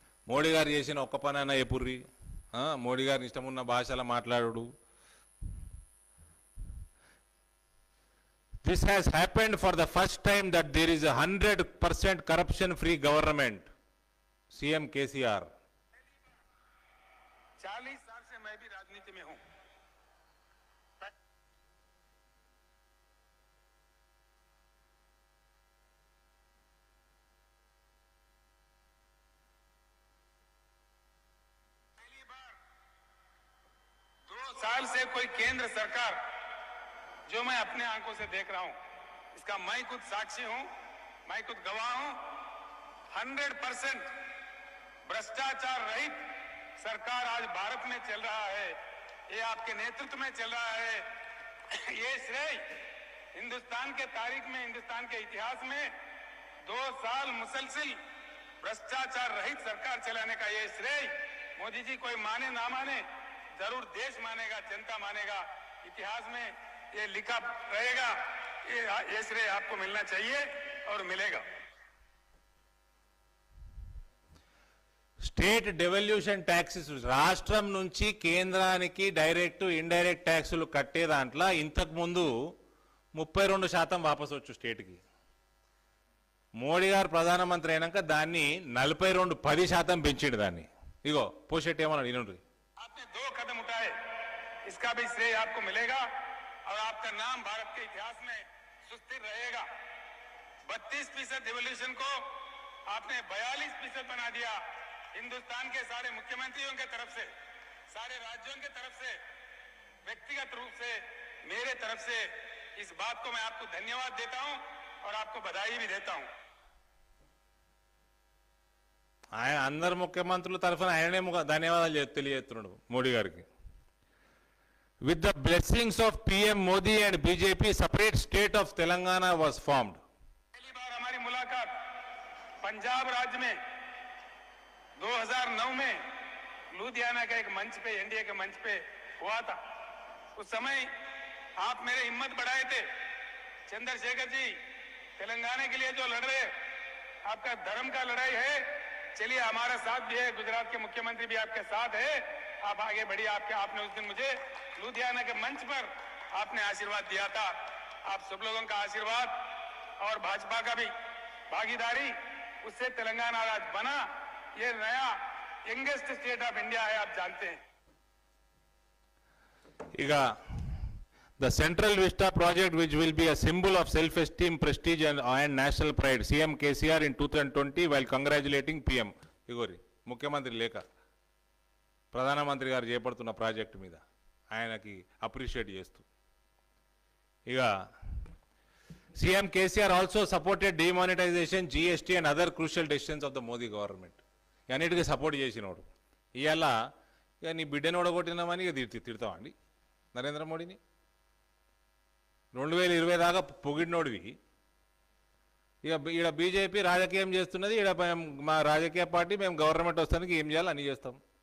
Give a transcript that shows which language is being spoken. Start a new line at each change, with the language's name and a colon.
Telugu: మోడీ గారు చేసిన ఒక్క పనైనా ఎప్పుర్రి, మోడీ గారిని ఇష్టమున్న భాషలో మాట్లాడు.
English: This has happened for the first time that there is a 100% corruption-free government. CM KCR.
Hindi: 40 साल से मैं भी राजनीति में हूं. पहली बार 2 साल से कोई केंद्र सरकार जो मैं अपने आंखों से देख रहा हूं, इसका मैं खुद साक्षी हूं, मैं खुद गवाह हूं. 100% भ्रष्टाचार रहित सरकार आज भारत में चल रहा है. ये आपके नेतृत्व में चल रहा है. ये श्रेय हिंदुस्तान के तारीख में, हिंदुस्तान के इतिहास में 2 साल मुसलसिल भ्रष्टाचार रहित सरकार चलाने का ये श्रेय मोदी जी कोई माने ना माने, जरूर देश मानेगा, जनता मानेगा. इतिहास में ये लिखा रहेगा. ये श्रेय आपको मिलना चाहिए और मिलेगा.
Telugu: స్టేట్ డెవల్యూషన్ ట్యాక్సెస్ రాష్ట్రం నుంచి కేంద్రానికి డైరెక్ట్, ఇండైరెక్ట్ ట్యాక్సులు కట్టే దాంట్లో ఇంతకు ముందు 32% వాపసు వచ్చు స్టేట్కి. మోడీ గారు ప్రధానమంత్రి అయినాక దాన్ని 10% పెంచిండు దాన్ని. ఇగో పోషెట్టి ఏమన్నాడు వినండి.
Hindi: आपने 2 कदम उठाए, इसका भी श्रेय आपको मिलेगा और आपका नाम भारत के इतिहास में सुस्थिर रहेगा. 32% डिवोल्यूशन को आपने 42% बना दिया. हिंदुस्तान के सारे मुख्यमंत्रियों के तरफ से, सारे राज्यों के तरफ से, व्यक्तिगत रूप से, मेरे तरफ से इस बात को मैं आपको धन्यवाद देता हूं और आपको बधाई भी देता हूं.
Telugu: ఆయన అందరు ముఖ్యమంత్రుల తరఫున ఆయననే ధన్యవాదాలు తెలియజేస్తున్నాడు మోడీ గారికి.
English: With the blessings of PM Modi and BJP, separate state of Telangana was formed.
Hindi: पहली बार हमारी मुलाकात पंजाब राज्य में 2009 में लुधियाना के एक मंच पे, एनडीए के मंच पे हुआ था। उस समय आप मेरे हिम्मत बढ़ाए थे, चंद्रशेखर जी तेलंगाना के लिए जो लड़ रहे, आपका धर्म का लड़ाई है, चलिए हमारा साथ भी है, गुजरात के मुख्यमंत्री भी आपके साथ है, आप आगे बढ़िए। आपने उस दिन मुझे लुधियाना के मंच पर आपने आशीर्वाद दिया था। आप सब लोगों का आशीर्वाद और भाजपा का भी भागीदारी, उससे तेलंगाना राज्य बना। ये नया
English: youngest state of India
Hindi: है, आप जानते हैं।
English: The Central Vista project, which will be a symbol of self-esteem, prestige and national pride, CM KCR in 2020 while congratulating PM.
Telugu: ఇగోరి ముఖ్యమంత్రి లేఖ ప్రధానమంత్రి గారు చేపడుతున్న ప్రాజెక్టు మీద ఆయనకి అప్రిషియేట్ చేస్తూ, ఇక
English: CM KCR also supported demonetization, GST and other crucial decisions of the Modi government.
Telugu: అన్నిటికీ సపోర్ట్ చేసినోడు ఇవాళ ఇక నీ బిడ్డను ఓడగొట్టినామని ఇక తిడతామండి నరేంద్ర మోడీని? 2020 దాకా పొగిడినోడివి, ఇక ఈడ బీజేపీ రాజకీయం చేస్తున్నది, ఈడ మా రాజకీయ పార్టీ మేము గవర్నమెంట్ వస్తానికి ఏం చేయాలి అన్నీ చేస్తాం.